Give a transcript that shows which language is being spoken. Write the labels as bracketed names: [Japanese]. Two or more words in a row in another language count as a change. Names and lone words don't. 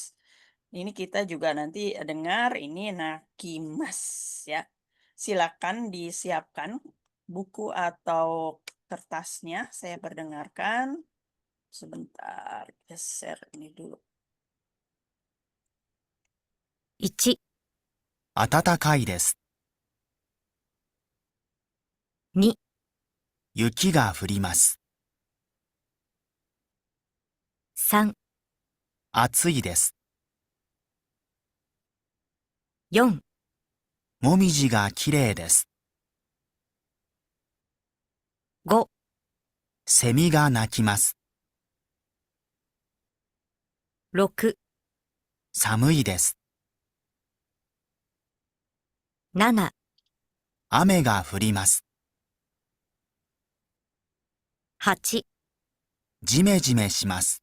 [Indonesian] Ini kita juga nanti dengar ini Nakimas ya. Silakan disiapkan buku atau kertasnya, saya perdengarkan. Sebentar, geser ini dulu. [Japanese] 1、暖かいです。2、雪が降ります。3、暑いです。4、もみじがきれいです。5、セミが鳴きます。6、寒いです。7、雨が降ります。8、じめじめします。